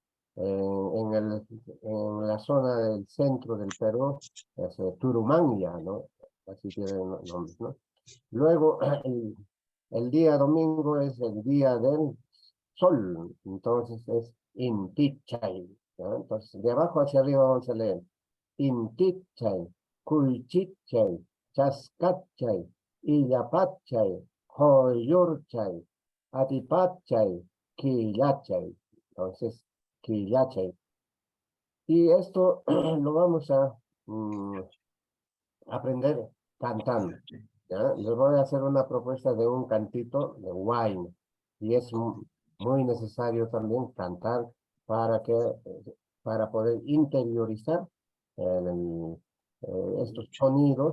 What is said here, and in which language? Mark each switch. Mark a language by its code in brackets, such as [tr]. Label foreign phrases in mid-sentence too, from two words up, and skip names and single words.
[es] En la zona del centro del Perú es Turumanya, ¿no? Así tiene nombres, ¿no? Luego, el día domingo es el día del sol, entonces es [qu] Inti Chay, [es] ¿no? Entonces, de abajo hacia arriba vamos a leer [qu] Inti Chay, Kulchit Chay, Chascat Chay, Illapat Chay, Hoyor Chay, Atipat Chay, Quillachay. [es] Entonces, Quillachay. Y esto lo vamos a aprender cantando. ¿Ya? Les voy a hacer una propuesta de un cantito de wine. Y es muy necesario también cantar para para poder interiorizar estos sonidos.